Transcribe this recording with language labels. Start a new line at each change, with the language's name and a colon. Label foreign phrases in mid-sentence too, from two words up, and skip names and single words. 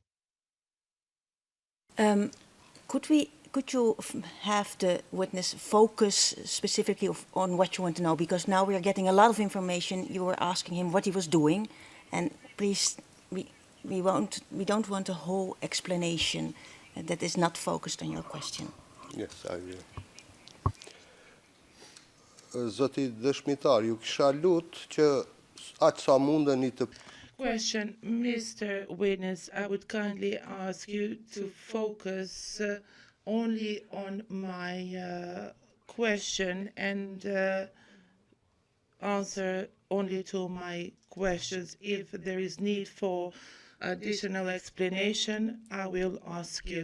English: Could you have the witness focus specifically on what you want to know? Because now we are getting a lot of information. You were asking him what he was doing, and please, we don't want a whole explanation that is not focused on your question. Yes, I will.
Albanian: Zoti dëshmitar, ju kisha lut që aq sa mundeni të
English: Question, Mr. Witness, I would kindly ask you to focus only on my question and answer only to my questions. If there is need for additional explanation, I will ask you.